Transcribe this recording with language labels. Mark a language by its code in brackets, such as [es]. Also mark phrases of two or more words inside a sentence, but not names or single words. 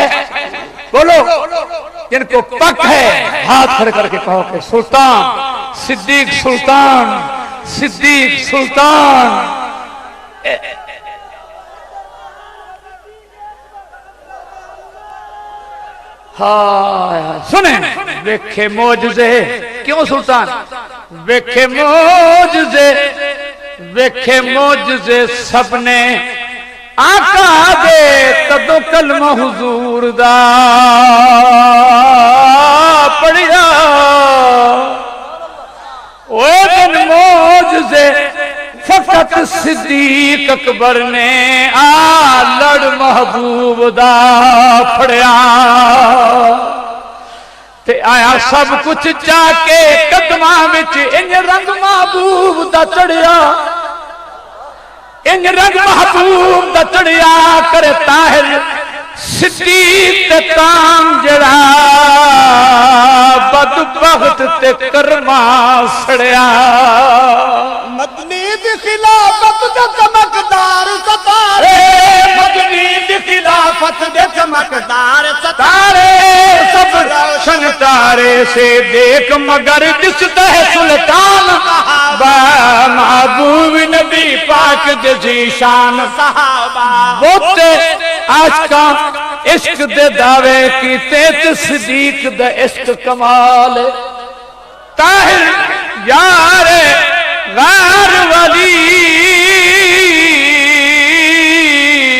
[pa] بولو، جن کو پک ہے ہاتھ کھڑے کر کے کہو کہ سلطان، صدیق سلطان، صدیق سلطان۔ ہاں سنیں، ویکھے موجزے، کیوں سلطان؟ ویکھے موجزے، ویکھے موجزے سب نے آقا دے تدو کلمہ حضور دا پڑھیا، وہ دن موجزے فقط صدیق اکبر نے لڑ محبوب دا پڑھیا، تے آیا سب کچھ جا کے قدماں وچ انج رنگ محبوب دا چڑھیا، انج رنگ محبوب دا چڑھیا، کرے طاہر صدیق تے کام جڑا بدبخت تے کرما سڑیا، مدنی دی خلافت دے چمکدار ستارے، مدنی دی خلافت دے چمکدار ستارے، سب روشن تارے سے دیکھ مگر دستا ہے سلطان صحابہ، محبوب نبی پاک جزی شان صحابہ، بہتے عاشقاں عشق دے دعوے کیتے تے صدیق دے عشق کمال، طاہر یار غار ولی